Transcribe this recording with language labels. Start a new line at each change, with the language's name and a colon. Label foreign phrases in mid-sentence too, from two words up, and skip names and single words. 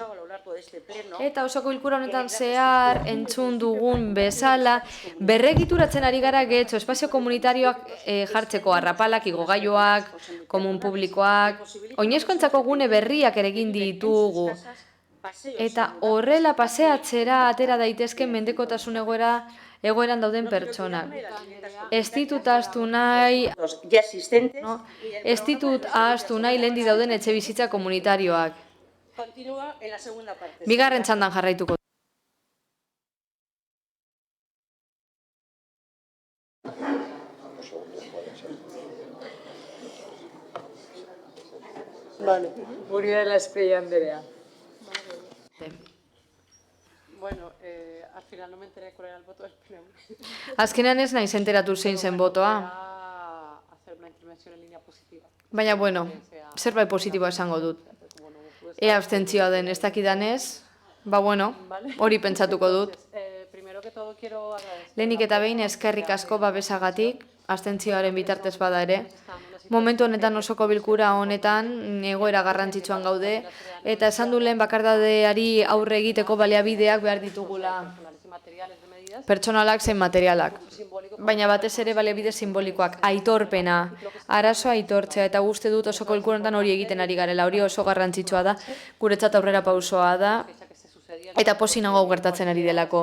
Basque: Eta osoko bilkura honetan zehar entzun dugun bezala berregituratzen ari gara Getxo espazio komunitarioak jartzeko arrapalak, igogailuak, komun publikoak, oinezkoentzako gune berriak ere egin ditugu. Eta horrela paseatzera atera daitezke mendekotasun egoeran dauden pertsonak. Ez ditut ahaztu nahi lehendi dauden etxe bizitza komunitarioak.
Spanish: Continúa en la segunda parte.
Basque: Bigarren txandan jarraituko.
Spanish: Vale, Muriel Esprey Andrea. Bueno, al final no me enteré cuál era el voto del PNV.
Basque: Azkenean ez naiz enteratu zein zen botoa.
Spanish: Hacer una intervención en línea positiva.
Basque: Baina, bueno, zerbait positiboa esango dut. Ea abstentzioa den ez dakidanez, ba bueno, hori pentsatuko dut.
Spanish: Primero que todo quiero agradecer.
Basque: Lehenik eta behin eskerrik asko babesagatik, abstentzioaren bitartez bada ere. Momentu honetan osoko bilkura honetan egoera garrantzitsuan gaude, eta esan du lehen bakardadeari aurre egiteko baliabideak behar ditugula. Pertsonalak zein materialak. Baina batez ere baliabide simbolikoak, aitorpena, arazoa aitortzea, eta uste dut osoko bilkura honetan hori egiten ari garela, hori oso garrantzitsua da, guretzat aurrera pausoa da, eta pozik nago gertatzen ari delako.